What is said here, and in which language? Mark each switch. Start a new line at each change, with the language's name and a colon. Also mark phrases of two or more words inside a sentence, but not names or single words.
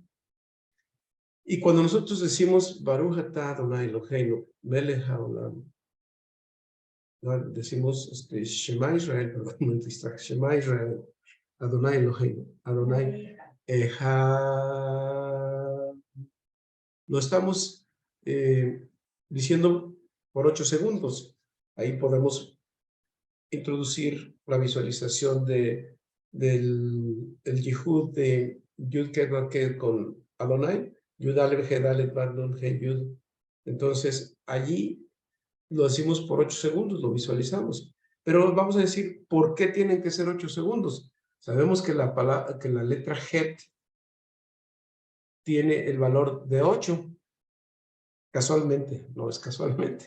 Spanish: Y cuando nosotros decimos
Hebrew: ברוך אתה אדוני אלוהינו, מלך העולם,
Spanish: decimos
Hebrew: שמע ישראל,
Spanish: perdón, me distraje,
Hebrew: שמע ישראל, אדוני אלוהינו, אדוני אחד.
Spanish: Lo estamos diciendo por 8 segundos. Ahí podemos introducir la visualización del Yihud de Yud Ket con Adonai,
Hebrew: יוד אלף הא דלת ואו נון הא יוד.
Spanish: Entonces, allí lo decimos por 8 segundos, lo visualizamos. Pero vamos a decir, ¿por qué tienen que ser 8 segundos? Sabemos que la letra Het tiene el valor de 8. Casualmente, no es casualmente.